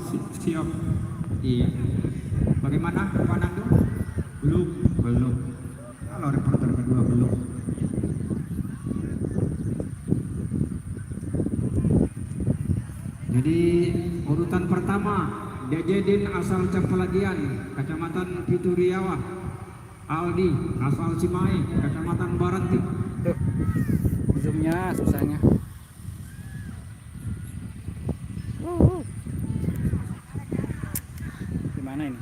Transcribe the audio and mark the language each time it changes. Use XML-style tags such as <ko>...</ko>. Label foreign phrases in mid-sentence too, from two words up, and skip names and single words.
<id>Siap. Iya. Bagaimana Pak Nando? Belum. Kalau reporter kedua belum. Jadi urutan pertama Dejedin asal Campelagian Kecamatan Pituriawa, Aldi asal Simai Kecamatan Baranti. Tuh, zoomnya susahnya. Gimana ini?</id>